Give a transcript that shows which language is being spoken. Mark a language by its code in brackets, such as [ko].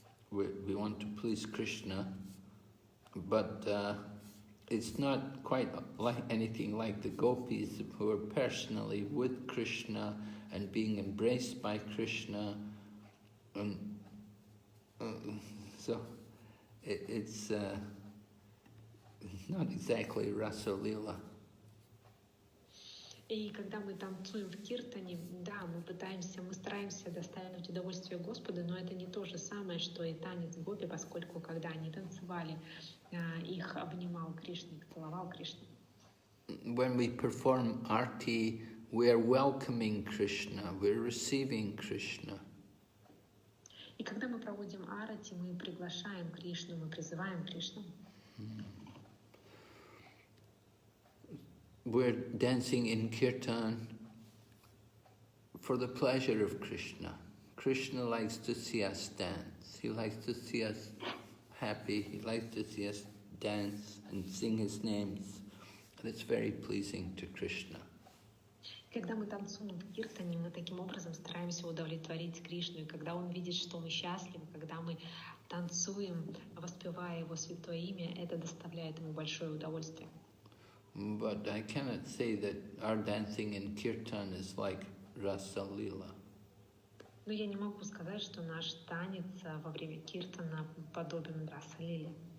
[en] We want to please Krishna, but it's not quite like anything like the gopis who are personally with Krishna and being embraced by Krishna. So it's It's not exactly Rasa Lila. [ru] И когда мы танцуем в киртане, да, мы стараемся доставить удовольствие Господу, но это не то же самое, что и танец гопи, поскольку когда они танцевали, их обнимал Кришна, их целовал Кришна. [en] When we perform arti, we are welcoming Krishna, we're receiving Krishna. [ru] И когда мы проводим арати, мы приглашаем Кришну, мы призываем Кришну. [en] We're dancing in kirtan for the pleasure of Krishna. Krishna likes to see us dance. He likes to see us happy. He likes to see us dance and sing his names. And it's very pleasing to Krishna. [ru] Когда мы танцуем в киртане, мы таким образом стараемся удовлетворить Кришну. И когда он видит, что мы счастливы, когда мы танцуем, воспевая его святое имя, это доставляет ему большое удовольствие. [en] But I cannot say that our dancing in kirtan is like Rasa Lila. [ru] Но я не могу сказать, что наш танец во время киртана подобен Раса-лиле.